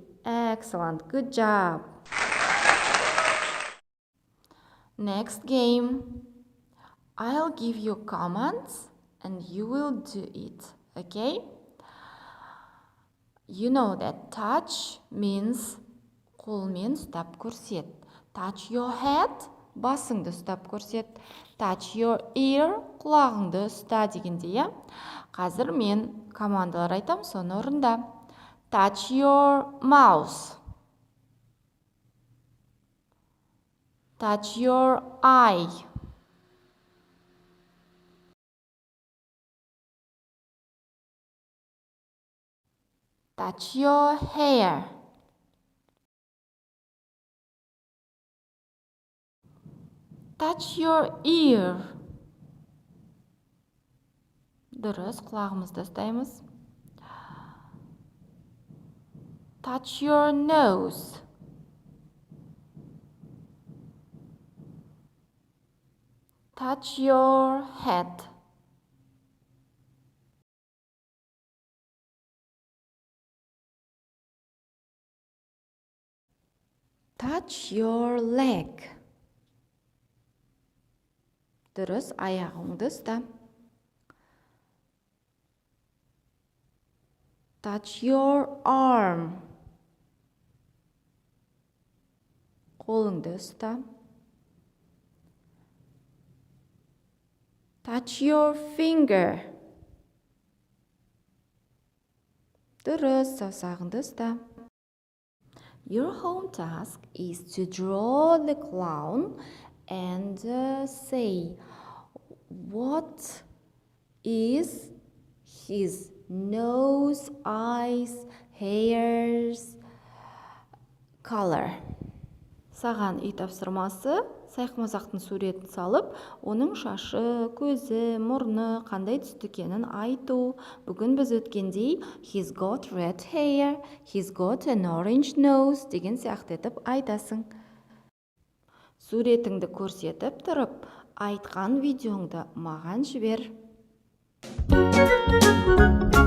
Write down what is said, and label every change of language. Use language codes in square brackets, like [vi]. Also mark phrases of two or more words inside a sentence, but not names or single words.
[en] Excellent. Good job. Next game. I'll give you commands and you will do it. Okay? You know that touch means [kk] қолмен ұстап көрсет. [en] Touch your head, [kk] басыңды ұстап көрсет. [en] Touch your ear, [kk] құлағыңды ұста дегенде, иә? Қазір мен командалар айтам, соны орында. [en] Touch your mouth. Touch your eye. Touch your hair. Touch your ear. [kk] Дұрыс, құлағымызды ұстаймыз. [en] Touch your nose. Touch your head. Touch your leg. [kk] Дұрыс, аяғыңды ұста. [en] Touch your arm. [kk] Қолыңды ұста. [en] Touch your finger. [kk] Дұрыс, саусағыңды ұста. [en] Your home task is to draw the clown and say what is his nose, eyes, hairs, color. [kk] Саған үй тапсырмасы сайқымазақтың суретін салып, оның шашы, көзі, мұрны қандай түсті екенін айту. Бүгін біз өткендей [en] he's got red hair, he's got an orange nose [kk] деген сияқты етіп айтасың. Суретіңді көрсетіп тұрып, айтқан видеоңды маған жібер.